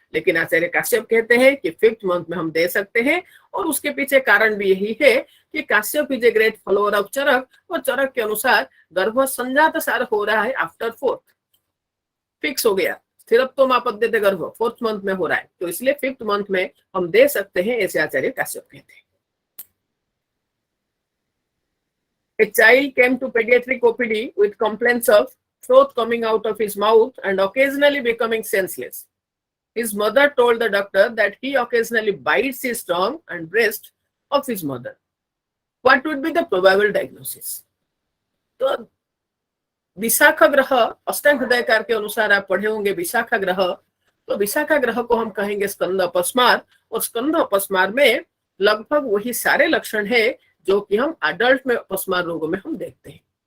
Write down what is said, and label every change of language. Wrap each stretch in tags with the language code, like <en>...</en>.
<hi>लेकिन आचार्य काश्यप कहते हैं कि 5th मंथ में हम दे सकते हैं, और उसके पीछे कारण भी यही है कि Kashyap</hi> <en>is a great follower of</en> <hi>चरक, और चरक के अनुसार गर्भ संजात सार हो रहा है आफ्टर 4th, फिक्स हो गया। स्थिरत्व आपद्यते गर्भ 4th मंथ में हो रहा है, तो इसलिए 5th मंथ में हम दे सकते हैं, ऐसे आचार्य काश्यप कहते हैं।</hi> <en>A child came to pediatric OPD with complaints of froth coming out of his mouth and occasionally becoming senseless. His mother told the doctor that he occasionally bites his tongue and breast of his mother. What would be the probable diagnosis?</en> <hi>तो विशाखा ग्रह अष्टांग हृदयकार के अनुसार आप पढ़े होंगे विशाखा ग्रह, तो विशाखा ग्रह को हम कहेंगे स्कंद अपस्मार, और स्कंद अपस्मार में लगभग वही सारे लक्षण है जो कि हम एडल्ट में अपस्मार रोगों में हम देखते हैं।</hi>